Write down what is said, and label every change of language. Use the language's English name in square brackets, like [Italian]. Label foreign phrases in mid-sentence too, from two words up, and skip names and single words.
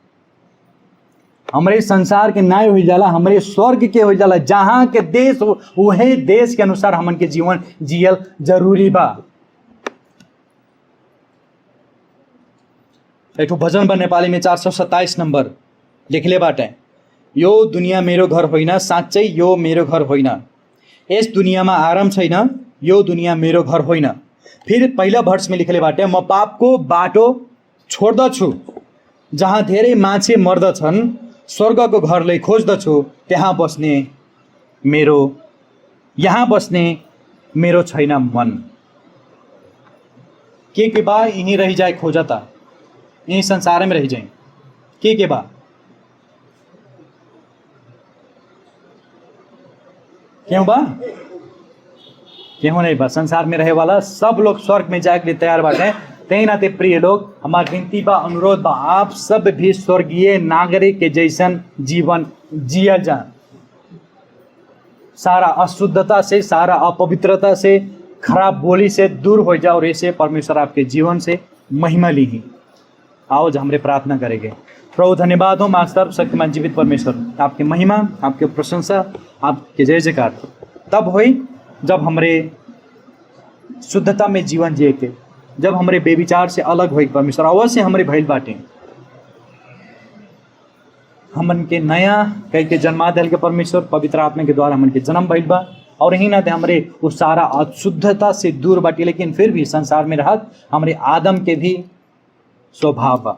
[Bhojpuri] हमरे संसार के न्याय हो जाला, हमरे स्वर्ग के हो जाला, जहां के देश वही देश के अनुसार हमन के जीवन जियल जरूरी बा। एक भजन बा नेपाली में 427 नंबर लिखले बाटे, [Nepali] यो दुनिया मेरो घर होइन, साँच्चै यो मेरो घर होइन, यस दुनियाँमा आराम छैन, यो दुनिया मेरो घर होइन। [Bhojpuri] फिर पहिला वर्ष में लिखले बाटे, [Nepali] म पापको बाटो छोड्दछु, जहाँ धेरै मान्छे मर्दछन्, स्वर्गको घरलाई खोज्दछु, यहाँ बस्ने मेरो छैन मन। [Bhojpuri] के बा यहीं रह जाए खोजता, यहीं संसार में रह जाए, के बा क्यों बा, क्यों नहीं बा। संसार में रहे वाला सब लोग स्वर्ग में जाए के लिए तैयार बाटे। तही नाते प्रिय लोग, हमार विनती बा, अनुरोध बा, आप सब भी स्वर्गीय नागरिक के जैसन जीवन जियल जा। सारा अशुद्धता से, सारा अपवित्रता से, खराब बोली से दूर हो जाओ और ऐसे परमेश्वर आपके जीवन से महिमा ली ही। आओ हमरे प्रार्थना करेंगे। प्रभु धन्यवाद हो मास्टर शक्तिमान जीवित परमेश्वर, आपकी महिमा, आपकी प्रशंसा, आपके जय जयकार तब हुई जब हमरे शुद्धता में जीवन जिए के, जब हमरे बेविचार से अलग हुई परमेश्वर। अवश्य हमरे भइल बाटे, हमन के नया कह के जन्मा दिल के परमेश्वर पवित्र आत्मा के द्वारा हमन के जन्म भइल बा। और यही नाते हमरे उस सारा अशुद्धता से दूर बाटी, लेकिन फिर भी संसार में रहत हमरे आदम के भी स्वभाव बा।